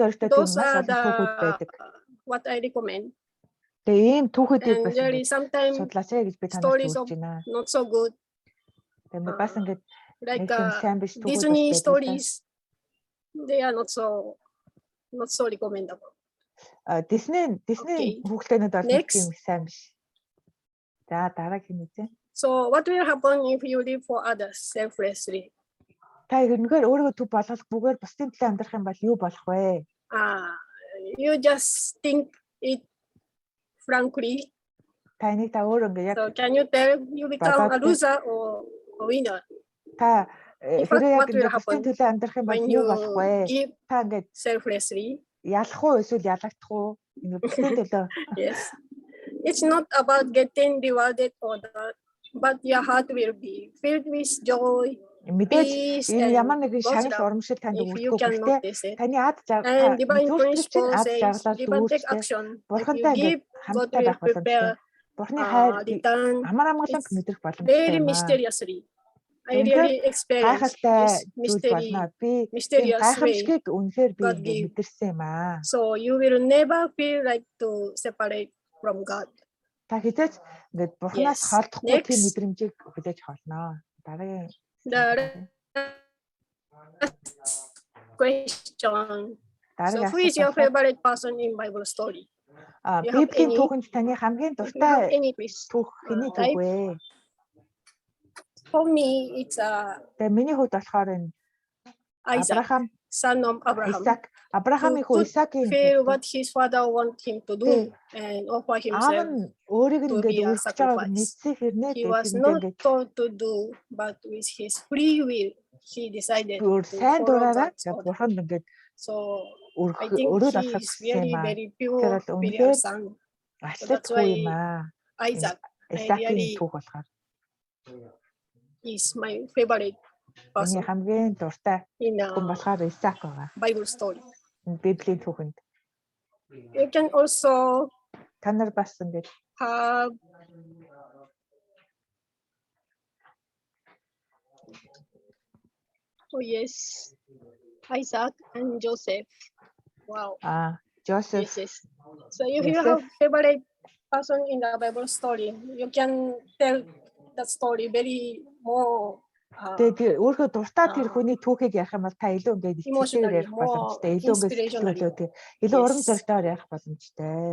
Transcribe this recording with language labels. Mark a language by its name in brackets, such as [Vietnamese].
[English] Those are the what I recommend. And there is sometimes stories of not so good. Like Disney stories, they are not so recommendable. [Mongolian] Disney хүүхдүүнүүд бол нэг юм сайн биш. За дараагийн үзье. [English] So what will happen if you live for others selflessly? [Mongolian] Та ерөнхийдөө өөрийгөө төв болгохгүйгээр бусдын төлөө амьдрах юм бол юу болох вэ? [English] You just think it frankly. [Mongolian] Таныг та өөр ингээ яг [English] So can you tell you become a loser or a winner? [Mongolian] Та хэрэг яг ингээ бусдын төлөө амьдрах юм бол юу болох вэ? Та ингээ [English] selflessly [Mongolian] ялах уу эсвэл ялагдах уу? Ингээ бусдын төлөө. [English] Yes. It's not about getting rewarded or that, but your heart will be filled with joy. [Mongolian] Мэдээж энэ ямар нэгэн шагнал урамшил танд өгөхгүй гэхдээ таны ад [English] and divine principle ад says [Mongolian] жаргалаар [English] take action. [Mongolian] Бурхантай [English] Give God will prepare. [Mongolian] Бурхны хайр амар амгалан мэдрэх боломжтой. [English] Very mysteriously. I really experienced this mysterious way. God gave. So you will never feel like to separate from God. [Mongolian] Та хизээч ингээд Бурханаас холдохгүй тийм мэдрэмжийг хүлээж холно. Дараагийн [English] the question. So who is your favorite person in Bible story? [Mongolian] Библийн түүхэнд таны хамгийн дуртай түүх хэний түүх вэ? [English] For me, it's [Mongolian] миний хувьд болохоор энэ [English] Isaac, son of Abraham. [Mongolian] Абрахамын хүү Исаакийн [English] feel what his father want him to do and offer himself to be a sacrifice. He was not told to do, but with his free will, he decided to follow God's order. So I think he is very, very pure, filial son. So that's why Isaac really is my favorite person [Mongolian] хамгийн дуртай [English] in [Mongolian] хүн болохоор Исаак байгаа. [English] Bible story. [Mongolian] Библийн түүхэнд. [English] You can also [Mongolian] та нар бас ингэж [English] have yes, Isaac and Joseph. Wow. Joseph. Yes. So if you have favorite person in the Bible story, you can tell that story very more. [Mongolian] Тэгээд өөрөө дуртай тэр хүний түүхийг ярих юм бол та илүү ингээд итгэхээр ярих боломжтой. Илүү ингээд сэтгэлээ илүү урам зоригтойгоор ярих боломжтой.